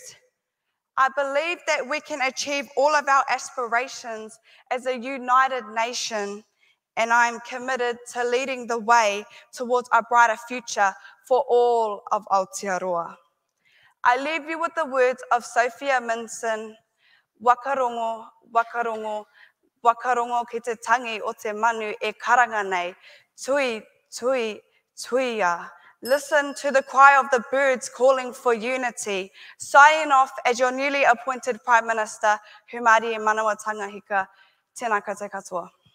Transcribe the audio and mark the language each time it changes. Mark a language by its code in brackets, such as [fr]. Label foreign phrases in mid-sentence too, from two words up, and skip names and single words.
[en] I believe that we can achieve all of our aspirations as a united nation, and I am committed to leading the way towards a brighter future for all of Aotearoa. I leave you with the words of Sophia Minson, [mi] wakarongo, wakarongo, wakarongo ki te tangi o te manu e karanga nei, tui, tui, tuia. [en] Listen to the cry of the birds calling for unity. Signing off as your newly appointed Prime Minister, Humarie Hika. [mi] Tēnā koutou katoa.